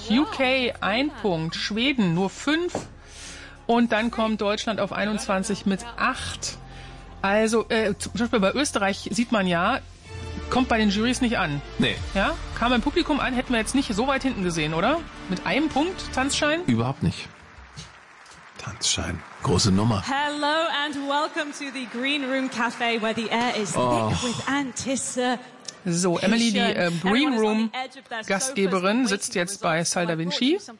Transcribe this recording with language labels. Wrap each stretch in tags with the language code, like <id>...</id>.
<de>UK, 1 Punkt. Schweden, nur 5. Und dann kommt Deutschland auf 21 mit 8. Also zum Beispiel bei Österreich sieht man ja, kommt bei den Jurys nicht an. Nee. Ja? Kam beim Publikum an, hätten wir jetzt nicht so weit hinten gesehen, oder? Mit einem Punkt Tanzschein? Überhaupt nicht. Tanzschein. Große Nummer.</de> <en>Hello and welcome to the Green Room Cafe, where the air is thick with anticipation.</en> <de>So, Emily, die Green Room Gastgeberin, sitzt jetzt bei Sal da Vinci.</de>